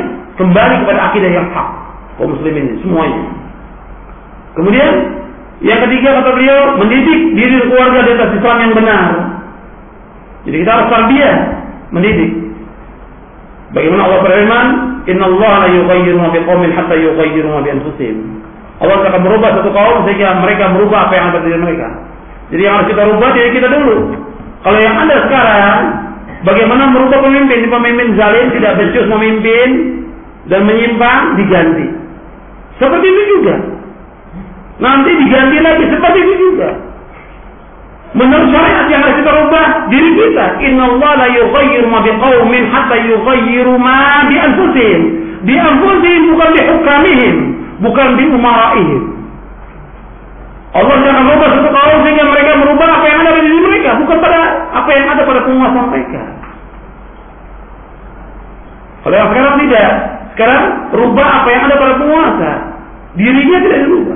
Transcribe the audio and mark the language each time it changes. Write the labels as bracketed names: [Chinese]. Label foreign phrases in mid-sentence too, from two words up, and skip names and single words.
[Indonesian] Kembali kepada akidah yang hak. Kaum muslimin semuanya. Kemudian yang ketiga kata beliau, mendidik diri keluarga di atas Islam yang benar. Jadi kita harus tarbiyah, mendidik. Bagaimana Allah berfirman, [Arabic] "إن الله لا يغير ما بقوم حتى يغيروا ما بأنفسهم." [Indonesian] Allah akan merubah satu kaum sehingga mereka merubah apa yang ada di mereka. Jadi yang harus kita rubah diri kita dulu. Kalau yang ada sekarang, bagaimana merubah pemimpin? Pemimpin zalim tidak becus memimpin dan menyimpang, diganti. Seperti itu juga. Nanti diganti lagi seperti itu juga. Menurut syariat yang harus kita rubah diri kita. [Arabic] إن الله لا يغير ما بقوم حتى يغيروا ما بأنفسهم. بأنفسهم bukan بحكامهم, bukan بأمرائهم. [Indonesian] Allah akan merubah satu kaum sehingga mereka merubah apa yang ada pada diri mereka, bukan pada apa yang ada pada penguasa mereka. Kalau yang sekarang tidak, sekarang rubah apa yang ada pada penguasa, dirinya tidak dirubah.